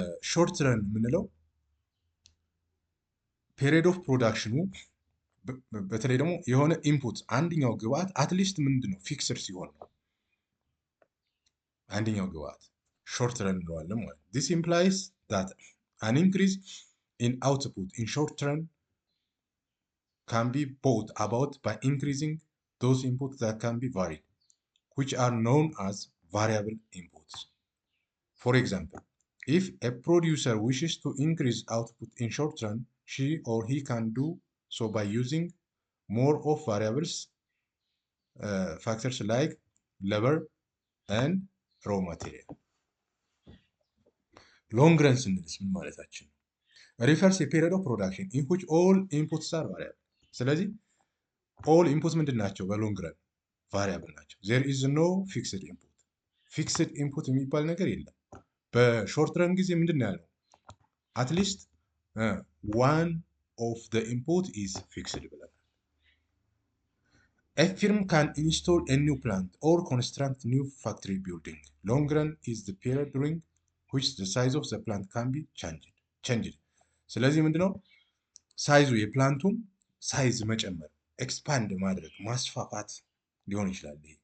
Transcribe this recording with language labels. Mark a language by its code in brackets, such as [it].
[am] ሾርት ረን የምንለው ፔሪድ ኦፍ ፕሮዳክሽኑ በተለይ ደግሞ የሆነ ኢንፑት አንደኛው ግብአት አትሊስት ምንድን ነው ፊክስድ ሲሆን ነው አንደኛው ግብአት ሾርት ረን እንለዋለን ማለት ነው። [en] This implies that an increase in output in short run can be brought about by increasing those inputs that can be varied, which are known as variable inputs. For example, if a producer wishes to increase output in short run, she or he can do so by using more of variables factors like labor and raw material. [am] Long run ስንልስ ምን ማለታችን ነው? [en] refers a period of production in which all inputs are variable. [am] ስለዚህ all inputs ምንድን ናቸው? በሎንግ ረን ቫሪያብል ናቸው። [en] there is no fixed input. [am] fixed input የሚባል ነገር የለም። በሾርት ረን ጊዜ ምንድን ነው ያለው? [en] at least one of the input is fixed ብለናል። A firm can install a new plant or construct new factory building. Long run is the period during which the size of the plant can be changed. [am] ስለዚህ ምንድነው ሳይዙ የፕላንቱን ሳይዝ መጨመር ኤክስፓንድ ማድረግ ማስፋፋት ሊሆን ይችላል።